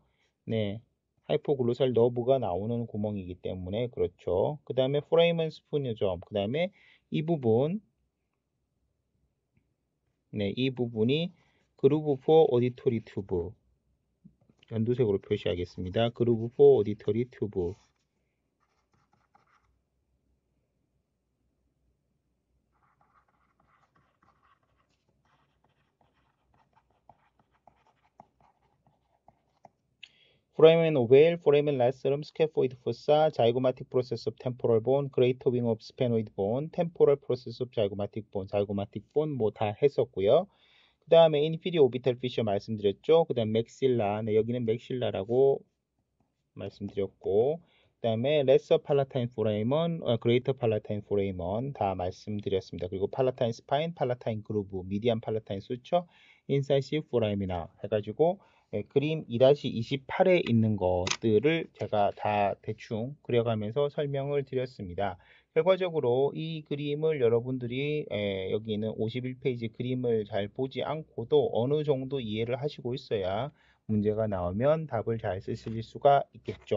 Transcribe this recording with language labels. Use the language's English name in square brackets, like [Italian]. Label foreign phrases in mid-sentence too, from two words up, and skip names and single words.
[Korean] 네, [English] hypoglossal nerve가 [Korean] 나오는 구멍이기 때문에 그렇죠. 그 다음에 [English] foramen spinosum, [Korean] 그 다음에 이 부분, 네, 이 부분이 [English] groove for auditory tube, [Korean] 연두색으로 표시하겠습니다. [English] groove for auditory tube. Foramen ovale, foramen lacerum, scaphoid fossa, zygomatic process of temporal bone, greater wing of sphenoid bone, temporal process of zygomatic bone, zygomatic bone [Korean] 뭐 다 했었고요. 그 다음에 [English] inferior orbital fissure [Korean] 말씀드렸죠. 그 다음 maxilla, 네, 여기는 maxilla라고 말씀드렸고, 그 다음에 [English] lesser palatine foramen, greater palatine foramen [Korean] 다 말씀드렸습니다. 그리고 [English] palatine spine, palatine groove, median palatine suture, incisive foramina [Korean] 해가지고 예, 그림 2-28에 있는 것들을 제가 다 대충 그려가면서 설명을 드렸습니다. 결과적으로 이 그림을 여러분들이 여기 있는 51페이지 그림을 잘 보지 않고도 어느 정도 이해를 하시고 있어야 문제가 나오면 답을 잘 쓰실 수가 있겠죠.